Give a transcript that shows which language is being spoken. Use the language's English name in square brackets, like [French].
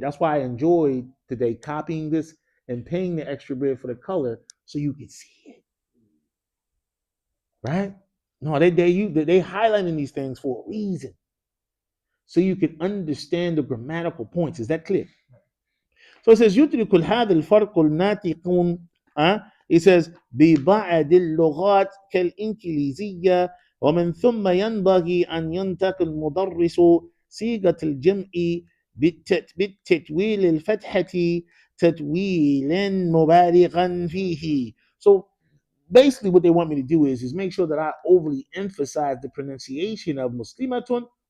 [English] That's why I enjoyed today copying this and paying the extra bit for the color so you could see it. Right? No, they highlighting these things for a reason. So you can understand the grammatical points. Is that clear? So it says [Arabic] يدرك هذا الفرق الناطقون. [English] It says [Arabic] ببعض اللغات كالإنجليزية ومن ثم ينبغي أن ينتقل المدرس صيغة الجمع بالتتويل الفتحة تتويلا مبالغا فيه. [English] So basically what they want me to do is make sure that I overly emphasize the pronunciation of muslimatun.